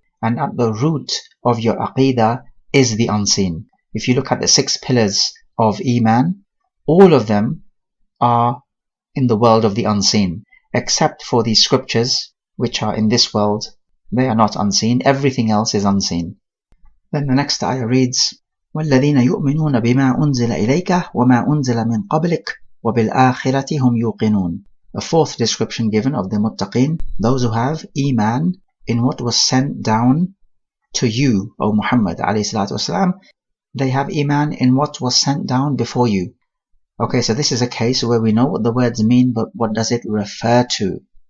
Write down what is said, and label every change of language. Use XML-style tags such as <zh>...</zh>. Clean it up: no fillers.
<en>And at the root of your aqeedah is the unseen. If you look at the 6 pillars of iman, all of them are in the world of the unseen, except for the scriptures which are in this world. They are not unseen, everything else is unseen. Then the next ayah reads,</en> <ar>وَالَّذِينَ يُؤْمِنُونَ بِمَا أُنزِلَ إِلَيْكَ وَمَا أُنزِلَ مِن قَبْلِكَ وَبِالْآخِرَةِ هُمْ يُوقِنُونَ.</ar> <en>A fourth description given of the muttaqin, those who have iman in what was sent down to you, O Muhammad ﷺ. They have iman in what was sent down before you. Okay, so this is a case where we know what the words mean, but what does it refer to?</en>